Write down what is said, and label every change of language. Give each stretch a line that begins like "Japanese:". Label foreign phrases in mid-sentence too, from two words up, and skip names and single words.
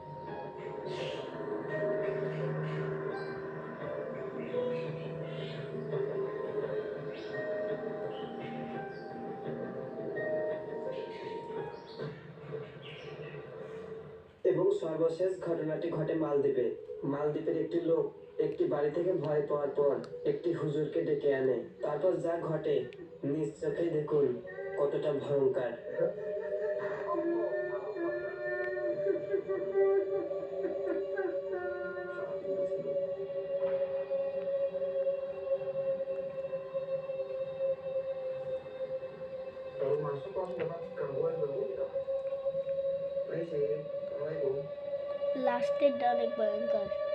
Bangla: এবং সর্বশেষ ঘটনাটি ঘটে মালদ্বীপে। মালদ্বীপের একটি লোক একটি বাড়ি থেকে ভয় পাওয়ার পর একটি হুজুরকে ডেকে আনে। তারপর যা ঘটে নিজ চোখেই দেখুন কতটা ভয়ঙ্কর।
Indonesian: Kalau masuk langsung dapat gangguan gitu. Baik sih. Assalamualaikum.
Bangla: লাস্টেরটা অনেক ভয়ঙ্কর।